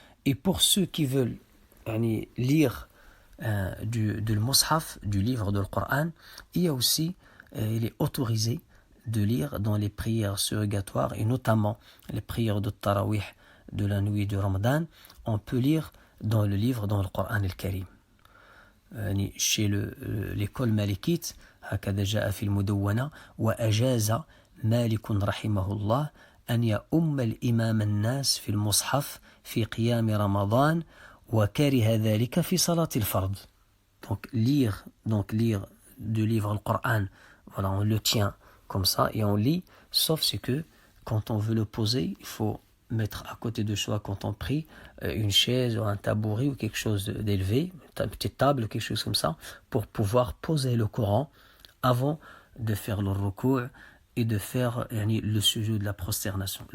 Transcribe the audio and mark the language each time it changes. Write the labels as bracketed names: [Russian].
[French] Et pour ceux qui veulent lire du mushaf, du livre de Coran, il y a aussi, il est autorisé de lire dans les prières surrogatoires, et notamment les prières de Tarawih de la nuit de Ramadan, on peut lire dans le livre, dans le Coran al-Karim. [Arabic] Chez l'école malikite, هكذا جاء في المدونة وأجاز مالك رحمه الله أن يؤم الإمام الناس في المصحف في قيام رمضان وكره ذلك في صلاة الفرض. [French] Donc lire du livre le Coran, voilà, on le tient comme ça et on lit, sauf c'est que quand on veut le poser, il faut mettre à côté de soi quand on prie une chaise ou un tabouret ou quelque chose d'élevé, une petite table, quelque chose comme ça, pour pouvoir poser le Coran avant de faire le ruku' et de faire le sujoud de la prosternation.